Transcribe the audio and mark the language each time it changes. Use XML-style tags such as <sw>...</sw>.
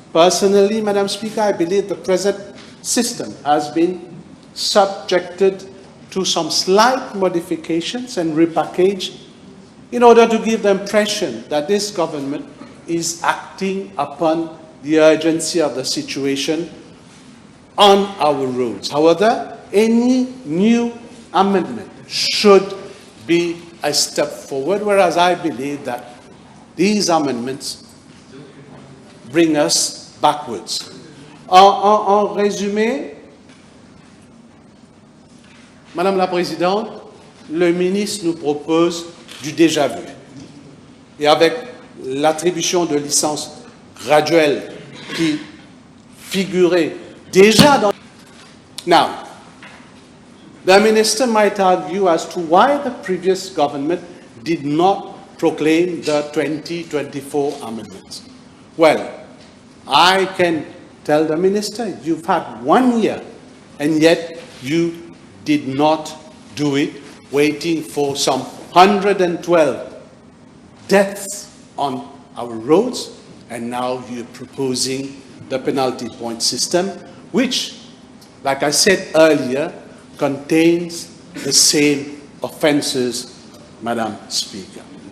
<en>Personally, Madam Speaker, I believe the present system has been subjected to some slight modifications and repackaged in order to give the impression that this government is acting upon the urgency of the situation on our roads. However, any new amendment should be a step forward, whereas I believe that these amendments bring us backwards.</en> <fr>En résumé, Madame la Présidente, le ministre nous propose du déjà vu. Et avec l'attribution de licences graduelles qui figurait déjà dans...</fr> <en>Now, the minister might argue as to why the previous government did not proclaim the 2024 amendments. Well, I can tell the minister, you've had 1 year, and yet you did not do it, waiting for some 112 deaths on our roads, and now you're proposing the penalty point system, which, like I said earlier, contains the same offenses, Madam Speaker.</en>